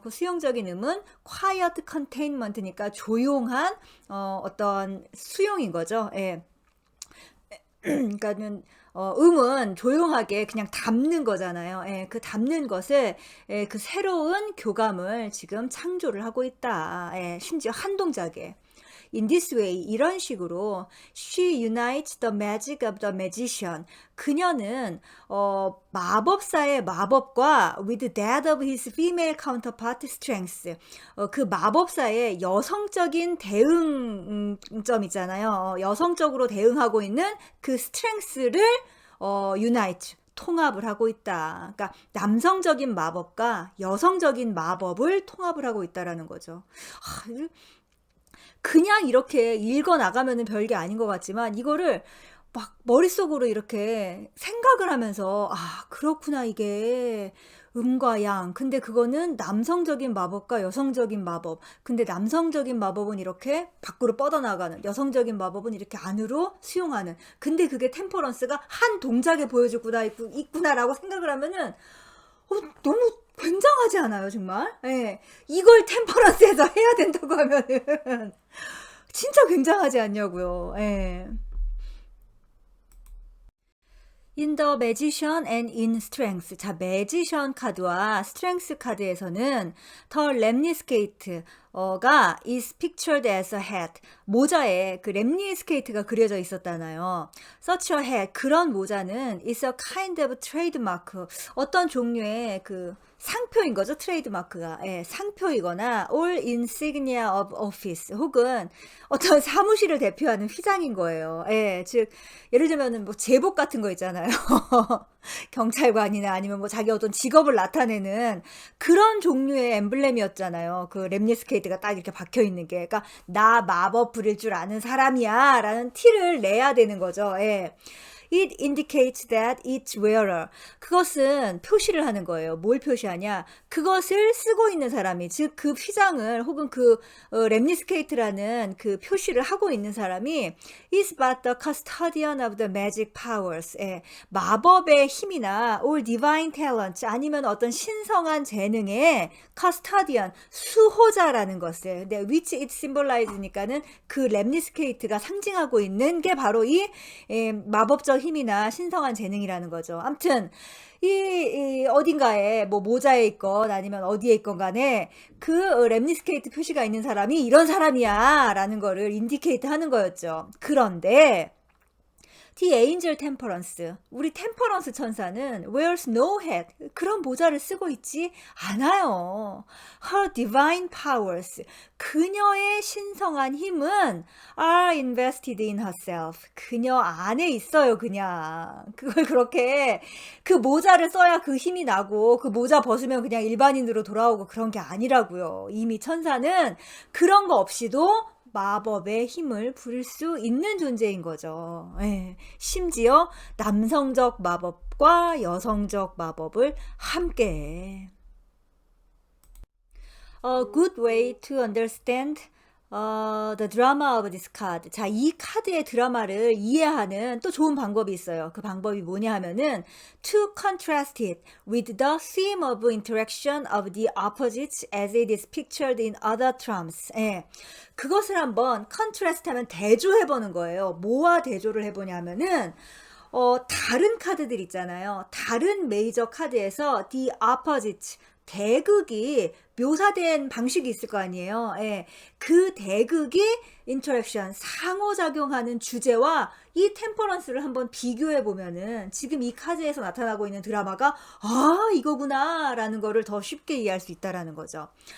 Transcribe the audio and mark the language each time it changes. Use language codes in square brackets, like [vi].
[ko] 그 수용적인 음은 [en] quiet containment [ko] 니까 조용한 어떤 수용인 거죠. 그러니까는 음은 조용하게 그냥 담는 거잖아요. 그 담는 것을 그 새로운 교감을 지금 창조를 하고 있다. 심지어 한 동작에. [en] in this way [ko] 이런 식으로 [en] she unites the magic of the magician. [ko] 그녀는 마법사의 마법과 [en] with that of his female counterpart strengths. [ko] 그 마법사의 여성적인 대응점 있잖아요. 여성적으로 대응하고 있는 그 strengths를 unite 통합을 하고 있다. 그러니까 남성적인 마법과 여성적인 마법을 통합을 하고 있다라는 거죠. 그냥 이렇게 읽어 나가면은 별게 아닌 것 같지만 이거를 막 머릿속으로 이렇게 생각을 하면서 그렇구나 이게 음과 양. 근데 그거는 남성적인 마법과 여성적인 마법. 근데 남성적인 마법은 이렇게 밖으로 뻗어나가는, 여성적인 마법은 이렇게 안으로 수용하는. 근데 그게 템퍼런스가 한 동작에 보여주구나 있구나라고 생각을 하면은 너무 굉장하지 않아요, 정말? 예. 이걸 템퍼런스에서 해야 된다고 하면은 진짜 굉장하지 않냐고요. 예. [en] In the Magician and in Strength. [ko] 자, [en] Magician [ko] 카드와 [en] Strength [ko] 카드에서는 [en] The lemniscate가 is pictured as a hat. [ko] 모자에 그 lemniscate가 그려져 있었잖아요. [en] Such a hat. [ko] 그런 모자는 [en] is a kind of trademark. [ko] 어떤 종류의 그 상표인 거죠. 트레이드마크가. 예, 상표이거나 [en] all insignia of office [ko] 혹은 어떤 사무실을 대표하는 휘장인 거예요. 예, 즉 예를 들면은 뭐 제복 같은 거 있잖아요. 경찰관이나 아니면 뭐 자기 어떤 직업을 나타내는 그런 종류의 엠블렘이었잖아요. 그 렘니스케이트가 딱 이렇게 박혀 있는 게. 그러니까 나 마법 부릴 줄 아는 사람이야 라는 티를 내야 되는 거죠. 예. [en] It indicates that its wearer. [ko] 그것은 표시를 하는 거예요. 뭘 표시하냐? 그것을 쓰고 있는 사람이, 즉 그 휘장을 혹은 그 렘니스케이트라는 그 표시를 하고 있는 사람이 [en] is but the custodian of the magic powers. [ko] 예, 마법의 힘이나 [en] or divine talent [ko] 아니면 어떤 신성한 재능의 custodian, 수호자라는 것을. 네, [en] which it symbolizes [ko] 니까는 그 렘니스케이트가 상징하고 있는 게 바로 이 마법적 힘이나 신성한 재능이라는 거죠. 아무튼 이 어딘가에 뭐 모자에 있건 아니면 어디에 있건 간에 그 렘니스케이트 표시가 있는 사람이 이런 사람이야 라는 거를 인디케이트 하는 거였죠. 그런데 The Angel Temperance, 우리 템퍼런스 천사는 [en] wears no hat, [ko] 그런 모자를 쓰고 있지 않아요. [en] Her divine powers, [ko] 그녀의 신성한 힘은 [en] are invested in herself, [ko] 그녀 안에 있어요. 그냥 그걸 그렇게 그 모자를 써야 그 힘이 나고 그 모자 벗으면 그냥 일반인으로 돌아오고 그런 게 아니라고요. 이미 천사는 그런 거 없이도 마법의 힘을 부릴 수 있는 존재인 거죠. 예. 심지어 남성적 마법과 여성적 마법을 함께. [en] A good way to understand the drama of this card. [ko] 자, 이 카드의 드라마를 이해하는 또 좋은 방법이 있어요. 그 방법이 뭐냐 하면은 [en] to contrast it with the theme of interaction of the opposites as it is pictured in other trumps. [ko] 예. 그것을 한번 contrast 하면 대조해보는 거예요. 뭐와 대조를 해보냐 하면은 다른 카드들 있잖아요. 다른 메이저 카드에서 [en] the opposite, [ko] 대극이 묘사된 방식이 있을 거 아니에요. 예. 그 대극이 인터랙션, 상호작용하는 주제와 이 템퍼런스를 한번 비교해 보면은 지금 이 카드에서 나타나고 있는 드라마가 이거구나 라는 거를 더 쉽게 이해할 수 있다라는 거죠.